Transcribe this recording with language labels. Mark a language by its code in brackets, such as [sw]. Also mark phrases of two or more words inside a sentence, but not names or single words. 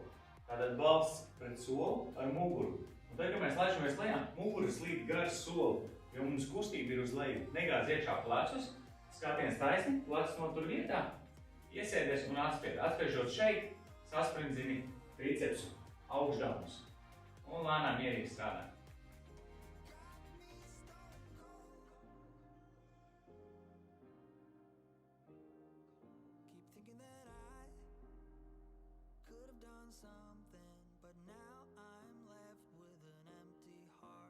[lv] Tātad balss pret soli ar muguru. Un tad, kad mēs laižamies lejā, mugura slīd garš soli, jo mums kustība ir uz leju. Negāz iekšā plecus, skatiens taisni, plecs notur vietā, iesēdies un atspied. Atspiežot šeit, sasprindzini tricepsu augšgāmus un lēnām mierīgi strādā. [en] Something, but now I'm left with an empty heart.